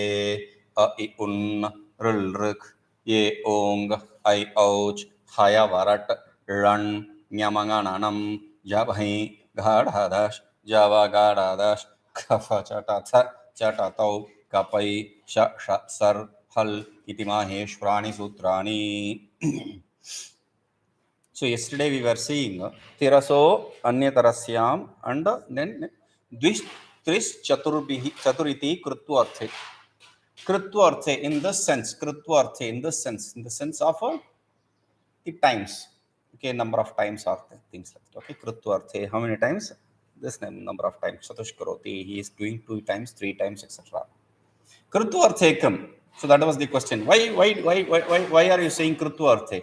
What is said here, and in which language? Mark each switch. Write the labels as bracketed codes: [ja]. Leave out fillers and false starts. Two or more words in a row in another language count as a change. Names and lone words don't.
[sa] अ इ उन् ऋल् ऋक् ये ओङ् ऐ औच् हय वरट् ळण् ञमङणनं जभै घाढादश् जवगाढादश् खफ चटथ चटतौ कपै श ष सर् हल् इति माहेश्वराणि सूत्राणि. [en] So yesterday we were seeing [sa] तिरसो अन्यतरस्याम् [en] and then [sa] द्विः त्रिः चतुर्भिः चतुरिति कृत्वर्थे. [en] Krutvarthe in the sense, krutvarthe in the sense of the times. Okay, number of times or things like that. Okay, krutvarthe, how many times? This number of times. [sa] चतुः करोति, [en] he is doing 2 times, 3 times, etc. [sa] Krutvarthekam. [en] So that was the question. Why are you saying krutvarthe?